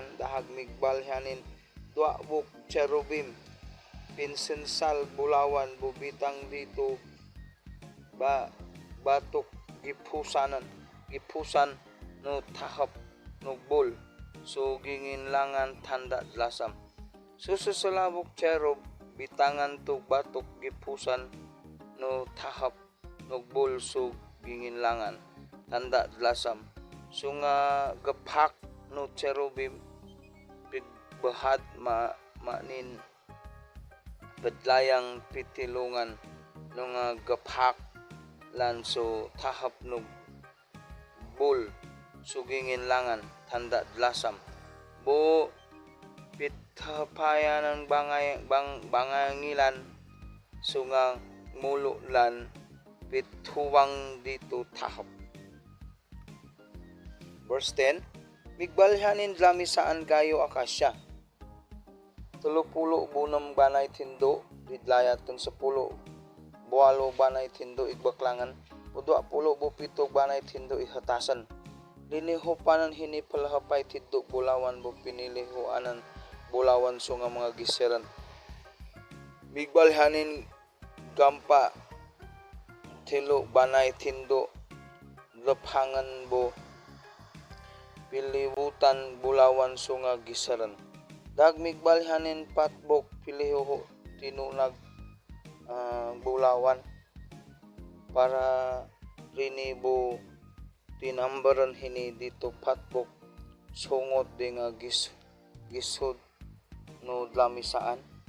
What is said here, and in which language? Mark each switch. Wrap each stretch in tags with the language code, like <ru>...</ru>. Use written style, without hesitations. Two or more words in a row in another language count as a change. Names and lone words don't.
<mbb>Dahag migbalhanin 2 cherubim pinsensal bulawan bubitang dito batok gipusan no tahap no bol. So ginginlangan tanda lasam. Sususalabok cherub bitangan to batok gipusan no tahap no bol so ginginlangan tanda lasam. So nga gapak no cherubim pigbahad manin bedlayang pitilungan no nga gapak lan so tahap no bol so ginginlangan tanda lasam. Bo pithapayan ng bangangilan so nga mulo lan pithuwang dito tahap. Verse 10, migbalhanin lamisaan gayo akasya. 30 bunam banay tindo didlayatan 10 buwalo banay tindo igbaklangan. 27 banay tindo ihatasan. Linihupanan hini palahapay tiddo bulawan bo pinilihuanan bulawan so nga mga giseran. Migbalhanin gampa 3 banay tindo laphangan bo pilibutan bulawan so nga gisaran. Dag migbalhanin patbok piliho tinunag bulawan para rinibo tinambaran hini dito patbok sungot di nga gisod no lamisaan.</mbb>